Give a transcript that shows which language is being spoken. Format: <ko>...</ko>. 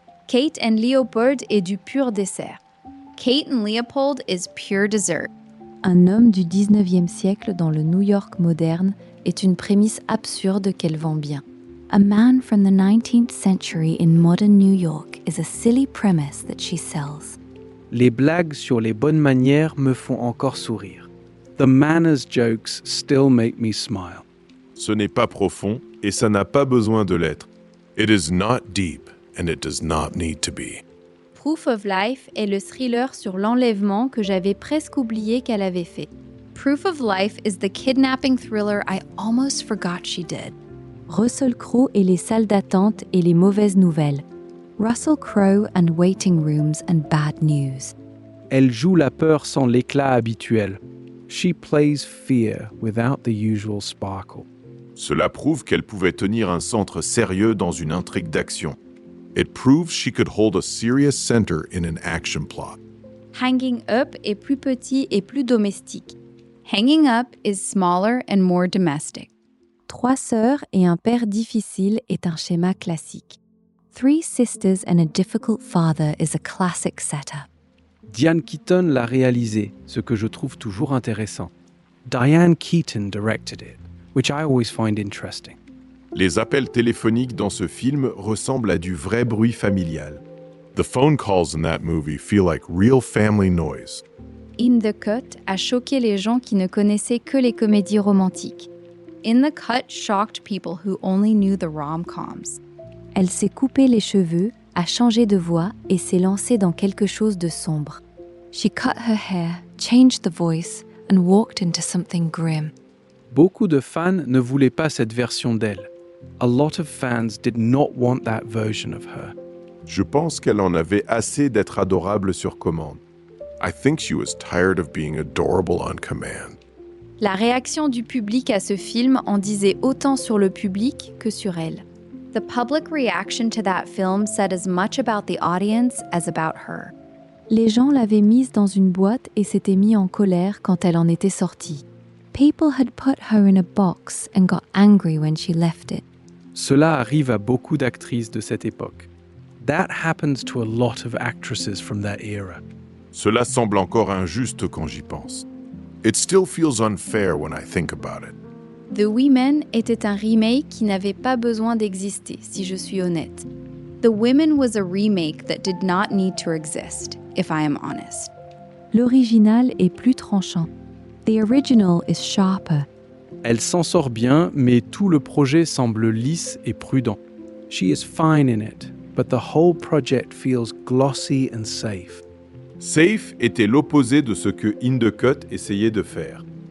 <fr>Kate and Leopold est du pur dessert.</fr> <en>Kate and Leopold is pure dessert.</en> <fr>Un homme du 19e siècle dans le New York moderne est une prémisse absurde qu'elle vend bien.</fr> <en>A man from the 19th century in modern New York is a silly premise that she sells.</en> <fr>Les blagues sur les bonnes manières me font encore sourire.</fr> <en>The manners jokes still make me smile.</en> <fr>Ce n'est pas profond et ça n'a pas besoin de l'être.</fr> <en>It is not deep and it does not need to be.</en> <fr>Proof of Life est le thriller sur l'enlèvement que j'avais presque oublié qu'elle avait fait.</fr> <en>Proof of Life is the kidnapping thriller I almost forgot she did.</en> <fr>Russell Crowe et les salles d'attente et les mauvaises nouvelles.</fr> <en>Russell Crowe and waiting rooms and bad news.</en> <fr>Elle joue la peur sans l'éclat habituel.</fr> <en>She plays fear without the usual sparkle.</en> <fr>Cela prouve qu'elle pouvait tenir un centre sérieux dans une intrigue d'action.</fr> <en>It proves she could hold a serious center in an action plot.</en> <fr>Hanging Up est plus petit et plus domestique.</fr> <en>Hanging Up is smaller and more domestic.</en> <fr>Trois sœurs et un père difficile est un schéma classique.</fr> <en>Three sisters and a difficult father is a classic setup.</en> <fr>Diane Keaton l'a réalisé, ce que je trouve toujours intéressant.</fr> <en>Diane Keaton directed it, which I always find interesting.</en> <fr>Les appels téléphoniques dans ce film ressemblent à du vrai bruit familial.</fr> <en>The phone calls in that movie feel like real family noise.</en> <fr>In the Cut a choqué les gens qui ne connaissaient que les comédies romantiques.</fr> <en>In the Cut shocked people who only knew the rom-coms.</en> <fr>Elle s'est coupé les cheveux, a changé de voix et s'est lancée dans quelque chose de sombre.</fr> <en>She cut her hair, changed the voice and walked into something grim.</en> <fr>Beaucoup de fans ne voulaient pas cette version d'elle.</fr> <en>A lot of fans did not want that version of her.</en> <fr>Je pense qu'elle en avait assez d'être adorable sur commande.</fr> <en>I think she was tired of being adorable on command.</en> <fr>La réaction du public à ce film en disait autant sur le public que sur elle.</fr> <en>The public reaction to that film said as much about the audience as about her.</en> <fr>Les gens l'avaient mise dans une boîte et s'étaient mis en colère quand elle en était sortie.</fr> <en>People had put her in a box and got angry when she left it.</en> <fr>Cela arrive à beaucoup d'actrices de cette époque.</fr> <en>That happens to a lot of actresses from that era.</en> <fr>Cela semble encore injuste quand j'y pense.</fr> <en>It still feels unfair when I think about it.</en> <fr>The Women était un remake qui n'avait pas besoin d'exister, si je suis honnête.</fr> <en>The Women was a remake that did not need to exist, if I am honest.</en> <fr>L'original est plus tranchant.</fr> <en>The original is sharper.</en> <fr>Elle s'en sort bien, mais tout le projet semble lisse et prudent.</fr> <en>She is fine in it, but the whole project feels glossy and safe.</en> <fr>Safe était l'opposé de ce que In the Cut essayait de faire.</fr>